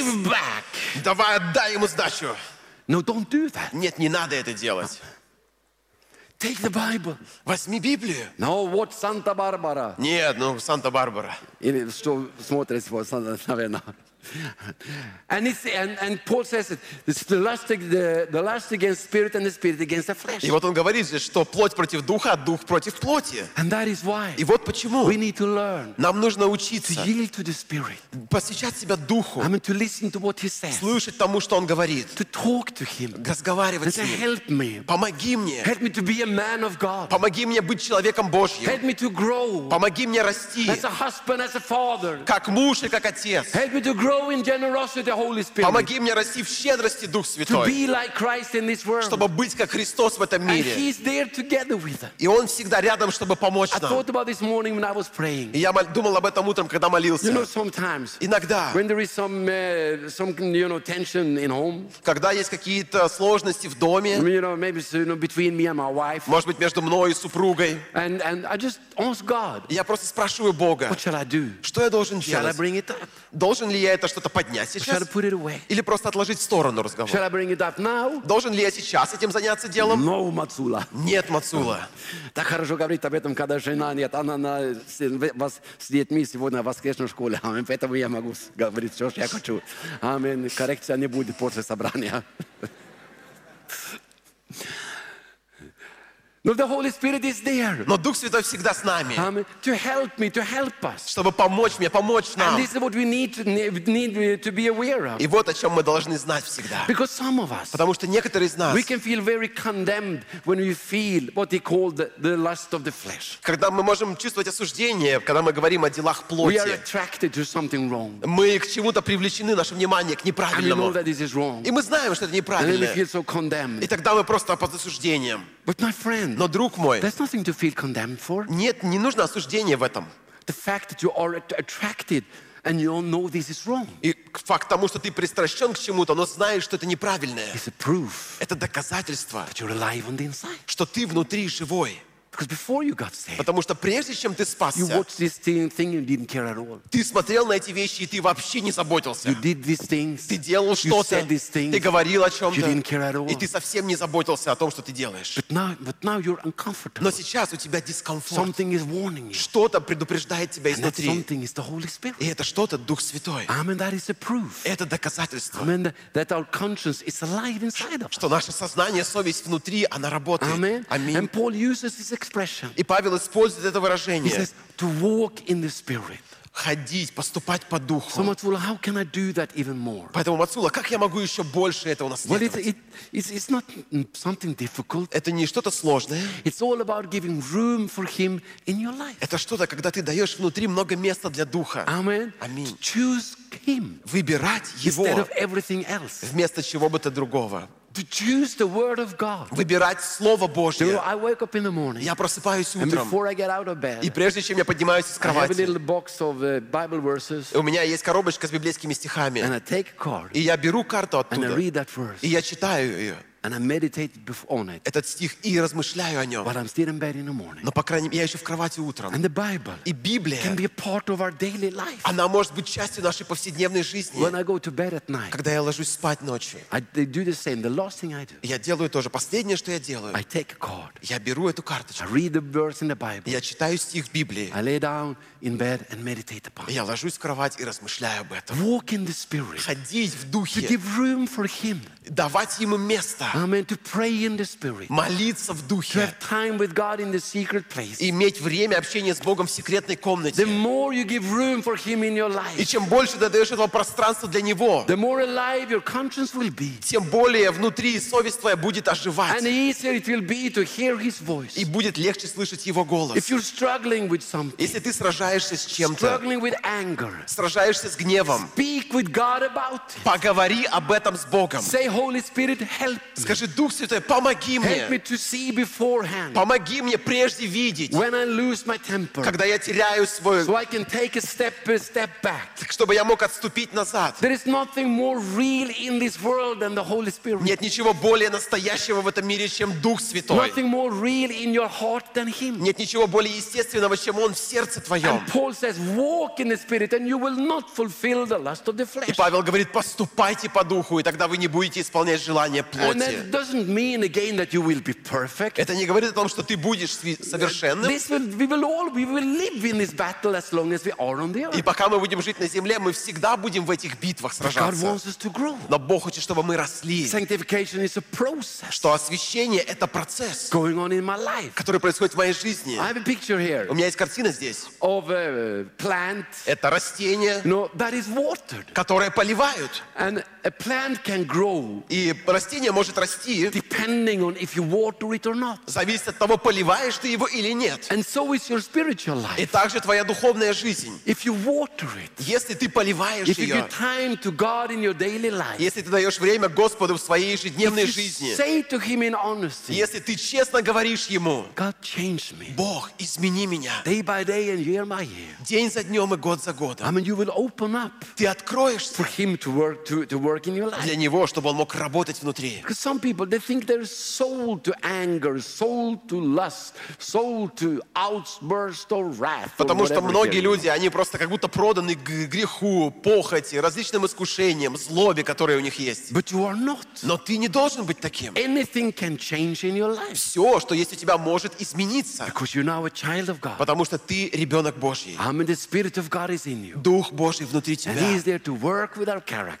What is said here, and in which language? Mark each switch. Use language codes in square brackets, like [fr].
[en] Give back. [ru] Давай отдай ему сдачу. [en] No, don't do that. [ru] Нет, не надо это делать. [en] Take the Bible. [ru] Возьми Библию. [en] No, what Santa Barbara? [ru] Нет, ну Santa Barbara. Или что смотришь по Santa, наверное. [en] And it's and Paul says it. It's the lust against spirit and the spirit against the flesh. [ru] И вот он говорит здесь, что плоть против духа, дух против плоти. [en] And that is why. [ru] И вот почему. [en] We need to learn. [ru] Нам нужно учиться. [en] To yield to the spirit. [ru] Посвящать себя духу. [en] I mean to listen to what he says. [ru] Слушать тому, что он говорит. [en] To talk to him. [ru] Разговаривать с ним. [en] And say, help me. [ru] Помоги мне. [en] Help me to be a man of God. [ru] Помоги мне быть человеком Божьим. [en] Help me to grow. [ru] Помоги мне расти. [en] As a husband, as a father. [ru] Как муж и как отец. [en] Help me to grow in generosity, the Holy Spirit. [ru] Помоги мне расти в щедрости, Дух Святой. [en] To be like Christ in this world. [ru] Чтобы быть как Христос в этом мире. [en] And he's there together with us. [ru] И он всегда рядом, чтобы помочь нам. [en] I thought about this morning when I was praying. [ru] И я думал об этом утром, когда молился. [en] You know, sometimes. [ru] Иногда. [en] When there is some you know tension in home. [ru] Когда есть какие-то сложности в доме. [en] You know, maybe you know between me and my wife. [ru] Может быть, между мной и супругой. [en] And I just ask God. [ru] Я просто спрашиваю Бога. [en] What shall I do? [ru] Что я должен делать? [en] Shall I bring it up? [ru] Должен ли я это что-то поднять сейчас? [en] Shall I put it away? [ru] Или просто отложить в сторону разговор? [en] Shall I bring it up now? [ru] Должен ли я сейчас этим заняться делом? [en] No, Мацула. [ru] Нет, Мацула. Так хорошо говорить об этом, когда жена нет. Она с детьми сегодня в воскресной школе. Аминь. Поэтому я могу говорить все, что я хочу. Аминь. Коррекция не будет после собрания. [en] But the Holy Spirit is there. [ru] Но Дух Святой всегда с нами. [en] To help me, to help us. [ru] Чтобы помочь мне, помочь нам. [en] And this is what we need to be aware of. [ru] И вот о чем мы должны знать всегда. [en] Because some of us. [ru] Потому что некоторые из нас. [en] We can feel very condemned when we feel what he called the lust of the flesh. [ru] Когда мы можем чувствовать осуждение, когда мы говорим о делах плоти. [en] We are attracted to something wrong. [ru] Мы к чему-то привлечены, наше внимание к неправильному. [en] And we know that this is wrong. [ru] И мы знаем, что это неправильно. [en] And then we feel so condemned. [ru] И тогда мы просто под осуждением. [en] But my friend, [ru] но друг мой, [en] there's nothing to feel condemned for. [ru] Нет, не нужно осуждение в этом. [en] The fact that you are attracted and you all know this is wrong. [ru] И факт тому, что ты пристращен к чему-то, но знаешь, что это неправильное. [en] It's a proof. [ru] Это доказательство. [en] That you're alive on the inside. [ru] Что ты внутри живой. [en] Because before you got saved, [ru] потому что прежде чем ты спасся, [en] you watched this thing and didn't care at all. [ru] Ты смотрел на эти вещи и ты вообще не заботился. [en] You did these things. [ru] Ты делал что-то. [en] You said these things. [ru] Ты говорил о чем-то. [en] You didn't care at all. [ru] И ты совсем не заботился о том, что ты делаешь. [en] But now you're uncomfortable. [ru] Но сейчас у тебя дискомфорт. [en] Something is warning you. [ru] Что-то предупреждает тебя изнутри. [en] And that something is the Holy Spirit. [ru] И это что-то Дух Святой. [en] Amen. That is a proof. [ru] Это доказательство. [en] Amen. That our conscience is alive inside of us. [ru] Что наше сознание, совесть внутри, она работает. [en] Amen. Amen. And Paul uses this. [ru] И Павел использует это выражение. [en] He says, to walk in the Spirit. [ru] Ходить, поступать по духу. [en] So, Matsula, how can I do that even more? [ru] Поэтому, Мацула, как я могу еще больше этого наследовать? [en] Well, it's not something difficult. [ru] Это не что-то сложное. [en] It's all about giving room for him in your life. [ru] Это что-то, когда ты даешь внутри много места для духа. Аминь. [en] Choose him. [ru] Выбирать его. [en] Instead of everything else. [ru] Вместо чего бы то другого. [en] To choose the word of God. [ru] Выбирать слово Божье. [en] So I wake up in the morning. [ru] Я просыпаюсь утром. [en] And before I get out of bed. [ru] И прежде чем я поднимаюсь из кровати. [en] I have a little box of Bible verses. [ru] У меня есть коробочка с библейскими стихами. [en] And I take a card. [ru] И я беру карту оттуда. [en] And I read that verse. [ru] И я читаю ее. [en] And I meditate on it. [ru] Этот стих и размышляю о нем. [en] But I'm still in bed in the morning. [ru] Но по крайней мере я еще в кровати утром. [en] And the Bible. [ru] И Библия. [en] Can be a part of our daily life. [ru] Она может быть частью нашей повседневной жизни. [en] When I go to bed at night. [ru] Когда я ложусь спать ночью. [en] I do the same. The last thing I do. [ru] Я делаю то же. Последнее, что я делаю. [en] I take a card. [ru] Я беру эту карточку. [en] I read the verse in the Bible. [ru] Я читаю стих Библии. [en] I lay down in bed and meditate upon. [ru] Я ложусь в кровать и размышляю об этом. [en] Walk in the Spirit. [ru] Ходить в духе. [en] To give room for Him. [ru] Давать ему место. [en] Amen. To pray in the Spirit. [ru] Молиться в духе. [en] To have time with God in the secret place. [ru] Иметь время общения с Богом в секретной комнате. [en] The more you give room for Him in your life. [ru] И чем больше ты даешь этого пространства для Него. [en] The more alive your conscience will be. [ru] Тем более внутри совесть твоя будет оживать. [en] And easier it will be to hear His voice. [ru] И будет легче слышать Его голос. [en] If you're struggling with something. [ru] Если ты сражаешься с чем-то. [en] Struggling with anger. [ru] Сражаешься с гневом. [en] Speak with God about it. [ru] Поговори об этом с Богом. [en] Say, Holy Spirit, help. [ru] Скажи, Дух Святой, помоги мне. [en] Help me to see beforehand. [ru] Помоги мне прежде видеть. [en] When I lose my temper. [ru] Когда я теряю свой. [en] So I can take a step back. [ru] Чтобы я мог отступить назад. [en] There is nothing more real in this world than the Holy Spirit. [ru] Нет ничего более настоящего в этом мире, чем Дух Святой. [en] Nothing more real in your heart than Him. [ru] Нет ничего более естественного, чем Он в сердце твоем. [en] And Paul says, walk in the Spirit, and you will not fulfill the lust of the flesh. [ru] И Павел говорит, поступайте по духу, и тогда вы не будете исполнять желания плоти. [en] And that doesn't mean again that you will be perfect. [ru] Это не говорит о том, что ты будешь совершенным. [en] We will live in this battle as long as we are on the earth. [ru] И пока мы будем жить на земле, мы всегда будем в этих битвах сражаться. [en] God wants us to grow. [ru] Но Бог хочет, чтобы мы росли. [en] Sanctification is a process. [ru] Что освящение это процесс. [en] Going on in my life. [ru] Который происходит в моей жизни. [en] I have a picture here. [ru] У меня есть картина здесь. [en] Of a plant. [ru] Это растение. [en] No, that is watered. [ru] Которое поливают. [en] And a plant can grow. [ru] И растение может расти, [en] depending on if you water it or not. [ru] Зависит от того, поливаешь ты его или нет. [en] And so is your spiritual life. [ru] И также твоя духовная жизнь. [en] If you water it, [ru] если ты поливаешь [en] if you [ru] ее, [en] give time to God in your daily life, [ru] если ты даешь время Господу в своей ежедневной [en] if you [ru] жизни, [en] say to him in honesty, [ru] если ты честно говоришь ему, [en] God, change me. [ru] Бог, измени меня, [en] day by day and year by year. [ru] День за днем и год за годом, [en] I mean, you will open up [ru] ты откроешься [en] for him to work, to work in your life. [ru] Для него, чтобы он мог работать внутри. [en] Because some people, they think they're sold to anger, sold to lust, sold to outburst or wrath. [ru] Потому что многие люди, они просто как будто проданы греху, похоти, различным искушениям, злобе, которые у них есть. [en] But you are not. [ru] Но ты не должен быть таким. [en] Anything can change in your life. [ru] Все, что есть у тебя, может измениться. [en] Because you're now a child of God. [ru] Потому что ты ребенок Божий. [en] And the Spirit of God is in you. [ru] Дух Божий внутри тебя. [en] And He is there to work with our character.